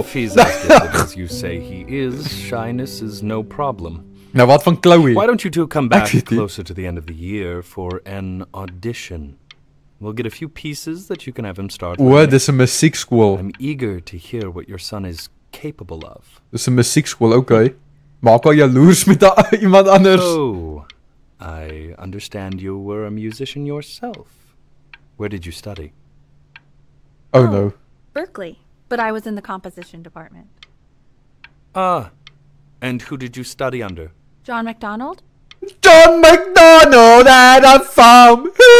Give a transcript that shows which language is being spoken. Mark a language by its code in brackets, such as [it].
[en] If he's as gifted as you say he is, shyness is no problem. [af] Nou wat van Chloe? [en] Why don't you two come back [af] weet nie. [en] closer to the end of the year for an audition? We'll get a few pieces that you can have him start with. [af] Dis 'n musiekskool. [en] I'm eager to hear what your son is capable of. [af] Dis 'n musiekskool, okay. Maak al jaloers met iemand anders. [en] So, I understand you were a musician yourself. Where did you study? Oh no. Berkeley. But I was in the composition department. Ah. And who did you study under? John MacDonald? John MacDonald at a farm.